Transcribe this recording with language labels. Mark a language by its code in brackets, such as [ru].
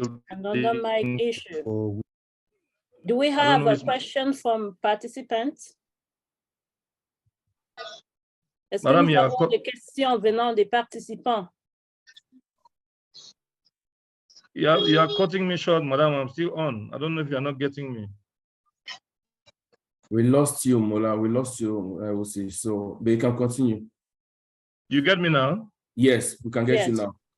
[en] Another mic issue. Do we have a question from participants? [fr] Est-ce que nous avons des questions venant des participants? [en] You are cutting me short, madam. I'm still on. I don't know if you are not getting me. We lost you, Mola. We lost you, I will see. So, but you can continue. You get me now? Yes, we can get you now.